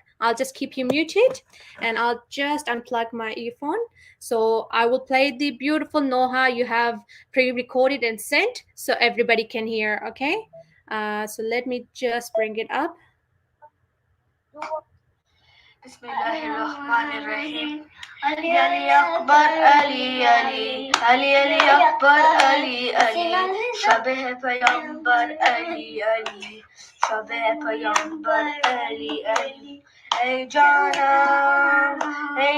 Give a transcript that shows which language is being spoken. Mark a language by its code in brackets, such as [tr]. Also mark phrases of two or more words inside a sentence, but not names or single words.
[en] I'll just keep you muted and I'll just unplug my earphone. So I will play the beautiful noha you have pre-recorded and sent so everybody can hear, okay? So let me just bring it up. [ar] بسم الله الرحمن الرحيم. [ur] علی علی اکبر علی علی علی علی اکبر علی علی شبیہ پیمبر علی علی شبیہ پیمبر علی علی اے جانم اے